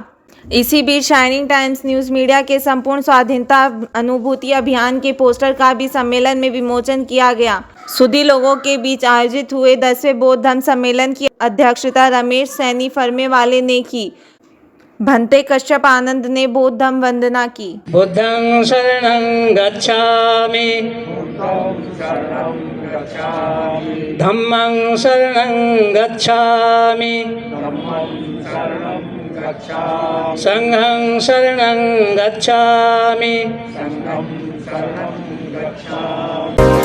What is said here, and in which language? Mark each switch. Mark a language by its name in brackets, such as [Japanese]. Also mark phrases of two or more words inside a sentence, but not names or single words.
[Hindi] इसी बीच शाइनिंग टाइम्स न्यूज मीडिया के संपूर्ण स्वाधीनता अनुभूति अभियान के पोस्टर का भी सम्मेलन में विमोचन किया गया। सुधी लोगों के बीच आयोजित हुए 10वें बौद्ध धम्म सम्मेलन की अध्यक्षता रमेश सैनी फर्मे वाले ने की। भंते कश्यप आनंद ने बौद्ध धम्म वंदना की। [Pali] बुद्धं शरणं गच्छामि धम्मं शरणं गच्छामि संघं शरणं गच्छामि